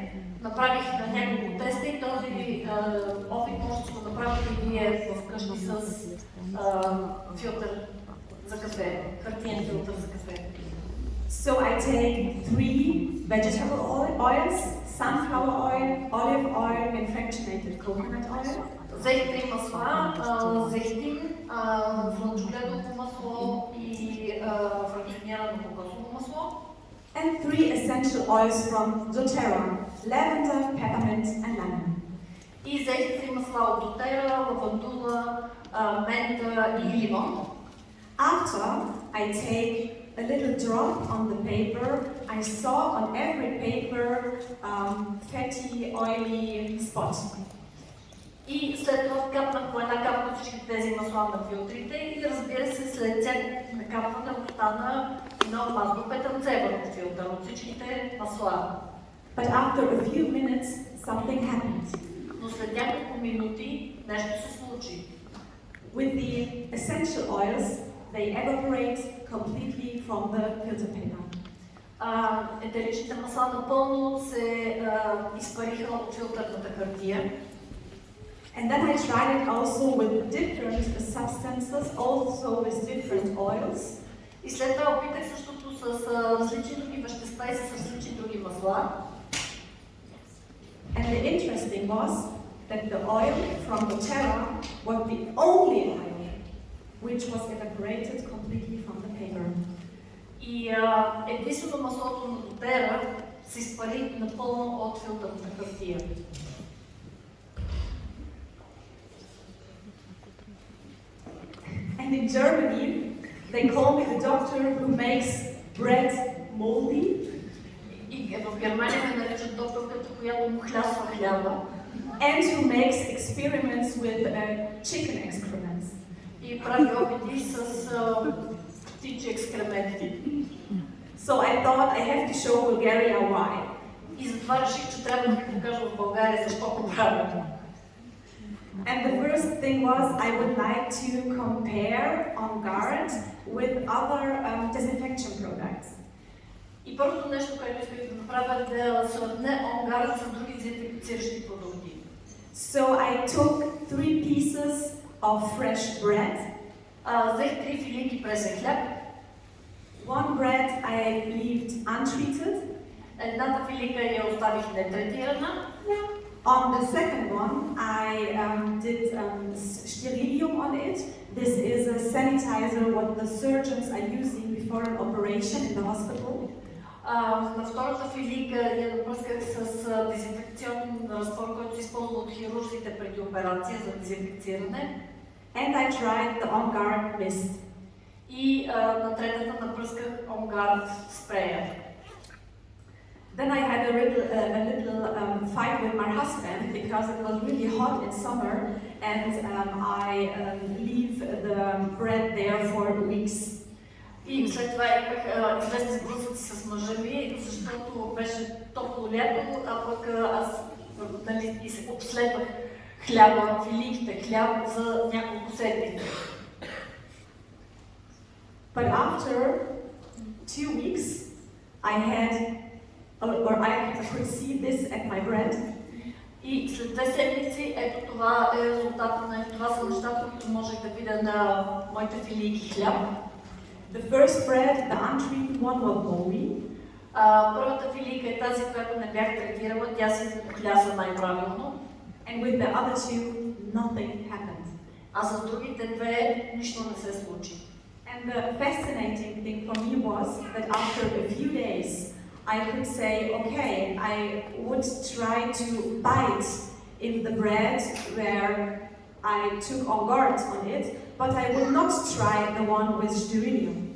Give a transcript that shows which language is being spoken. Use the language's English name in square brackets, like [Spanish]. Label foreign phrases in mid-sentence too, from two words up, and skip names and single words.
[Bulgarian] Направих няколко теста и този опит може да го направите и вие вкъщи с филтър за кафе, хартиен филтър за кафе. [English] So I take 3 vegetable oils, sunflower oil, olive oil, and fractionated coconut oil. [Bulgarian] Взех 3 масла, зехтин, слънчогледово масло и фракционирано кокосово масло. [English] And 3 essential oils from doTERRA, lavender, peppermint, and lemon. [Bulgarian] И взех 3 масла от дотера, лавандула, мента и лимон. [English] After I take a little drop on the paper, I saw on every paper fatty, oily spots. [Bulgarian] И след това капнах по една капка всички тези масла на филтрите и разбира се след всяко накапване остана едно масло петънце върху филтър от всичките масла. [English] But after a few minutes, something happened. [Bulgarian] Но след няколко минути нещо се случи. [English] With the essential oils, they evaporate completely from the filter paper. [Bulgarian] Етеричните масла напълно се изпариха от филтърната хартия. [English] And then I tried it also with different substances, also with different oils. [Bulgarian] И след това опитах същото с различни други вещества и с различни други масла. [English] And the interesting was that the oil from doTERRA was the only oil which was evaporated completely from the paper. [Bulgarian] И единствено маслото на дотера се изпари напълно от филтърната хартия. [English] And in Germany, they call me the doctor who makes bread moldy. [Bulgarian] И в Германия ме наричат докторката, която му хлясва хляба. [English] And who makes experiments with chicken excrements. [Bulgarian] И прави опити с птичи екскременти. [English] So I thought I have to show Bulgaria why. [Bulgarian] И затова реших, че трябва да ви покажа в България защо го правя. [English] And the first thing was I would like to compare On Guard with other disinfection products. [Bulgarian] И първото нещо, което исках да направя, е да сравня On Guard с други дезинфекциращи продукти. [English] So I took 3 pieces of fresh bread. [Bulgarian] Взех 3 филийки пресен хляб. [English] One bread I left untreated. [Bulgarian] Едната филийка я оставих нетретирана. [English] On the second one, I did sterilium on it. This is a sanitizer what the surgeons are using before an operation in the hospital. [Bulgarian] На втората филийка я напръсках с дезинфекционен разтвор, който се използва от хирурзите преди операция за дезинфекциране. [English] And I tried the On Guard mist. [Bulgarian] И на третата напръсках On Guard спрея. [English] Then I had a little fight with my husband because it was really hot in summer, and I leave the bread there for weeks. [Bulgarian] И след това имах известни сблъсъци с мъжа ми, защото беше топло лято, а пък аз и се обследвах хляба, филийките хляб за няколко седмици. [English] But after 2 weeks, I could see this at my bread. [Bulgarian] И след 2 седмици, ето това е резултата това са нещата, които можех да видя на моите филийки хляб. [English] The first bread, the untreated one, was moldy. [Bulgarian] Първата филийка е тази, която не бях третирала, тя се похляса най-правилно. [English] And with the other 2, nothing happened. [Bulgarian] А с другите 2 нищо не се случи. [English] And the fascinating thing for me was that after a few days, I could say, okay, I would try to bite in the bread where I took On Guard on it, but I would not try the one with sterilium.